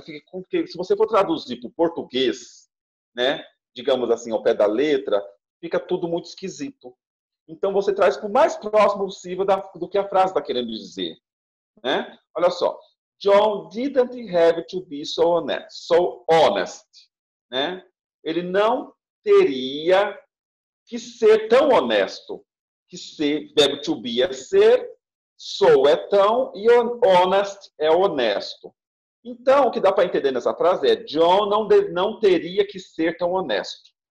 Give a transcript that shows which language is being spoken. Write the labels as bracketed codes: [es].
[pt] Porque se você for traduzir para o português, né, digamos assim, ao pé da letra, fica tudo muito esquisito. Então, você traz para o mais próximo possível do que a frase está querendo dizer. Né? Olha só. [en] John didn't have to be so honest. [pt] Né? Ele não teria que ser tão honesto. Que ser, verbo to be é ser, so é tão e honest é honesto. Então, o que dá para entender nessa frase é John não teria que ser tão honesto.